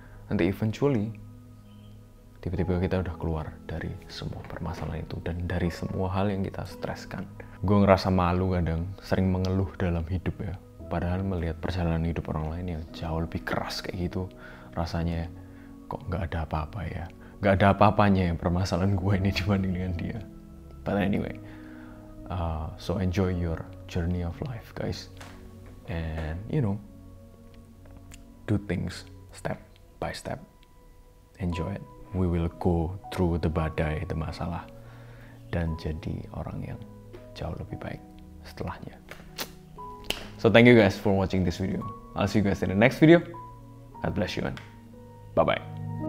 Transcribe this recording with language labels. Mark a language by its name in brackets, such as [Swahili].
[Indonesian] Nanti eventually, tiba-tiba kita udah keluar dari semua permasalahan itu dan dari semua hal yang kita streskan. Gue ngerasa malu kadang, sering mengeluh dalam hidup ya. Padahal melihat perjalanan hidup orang lain yang jauh lebih keras kayak gitu, rasanya kok nggak ada apa-apa ya. Nggak ada apa-apanya ya permasalahan gue ini dibanding dengan dia. [English] But anyway, so enjoy your journey of life, guys. And do things step by step. Enjoy it. We will go through the [Indonesian] badai, the masalah, dan jadi orang yang jauh lebih baik setelahnya. [English] So thank you guys for watching this video. I'll see you guys in the next video. God bless you and bye-bye.